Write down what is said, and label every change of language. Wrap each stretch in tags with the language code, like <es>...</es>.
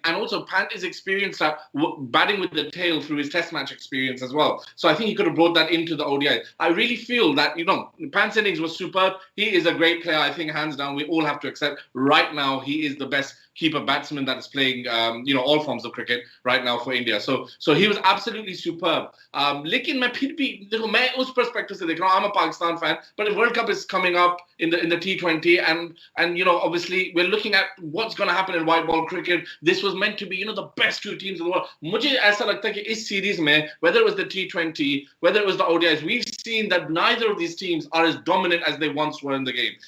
<en>And also Pant is experienced at batting with the tail through his test match experience as well. So I think he could have brought that into the ODI. I really feel that, Pant's innings was superb. He is a great player, I think, hands down. We all have to accept right now he is the best keeper batsman that is playing, all forms of cricket right now for India. So he was absolutely superb.</en> <hi>लेकिन मैं फिर भी देखो, मैं उस perspective से देख रहा हूँ.</hi> <en>I'm a Pakistan fan, but the World Cup is coming up in the T20, and obviously we're looking at what's going to happen in white ball cricket. This was meant to be, the best two teams in the world.</en> <hi>मुझे ऐसा लगता है कि इस series में,</hi> <en>whether it was the T20, whether it was the ODIs, we've seen that neither of these teams are as dominant as they once were in the game.</en>